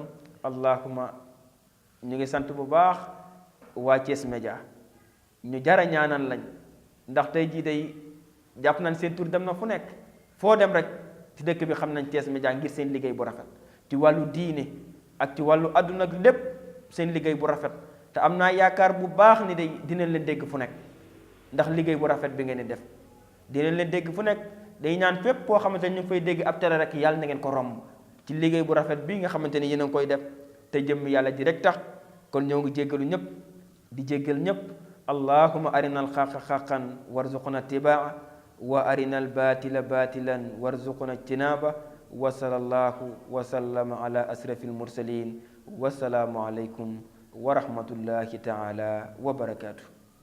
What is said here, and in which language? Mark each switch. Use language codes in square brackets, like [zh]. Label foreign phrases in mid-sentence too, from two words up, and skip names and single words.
[wo] allahuma ñu ngi sant bu baax waa Thiès Média ñu jara ñaanal lañ ndax tey jii day jàpp nañ seen tur dem na fu nekk foo dem rek ci dëkk bi xam nañ Thiès Média ngir seen liggéey bu rafet ci wàllu diine ak ci wàllu àdduna ak lépp seen liggéey bu rafet te am naa yaakaar bu baax ni day dinañ leen dégg fu nekk ndax liggéey bu rafet bi ngeen di def dinañ leen dégg fu nekk. day ñaan fépp koo xamante ni ñu ngi fay dégg ab télé rek yàlla na ngeen ko romb ci liggéey bu rafet bi nga xamante ni yéen a ngi koy def te jëmm yàlla ji rek tax kon ñoo ngi jéggalu ñëpp di jéggal ñëpp. [ar] اللهم أرنا الحق حقا وارزقنا اتباعه وأرنا الباطل باطلا وارزقنا اجتنابه وصلى الله وسلم على أشرف المرسلين والسلام عليكم ورحمة الله تعالى وبركاته.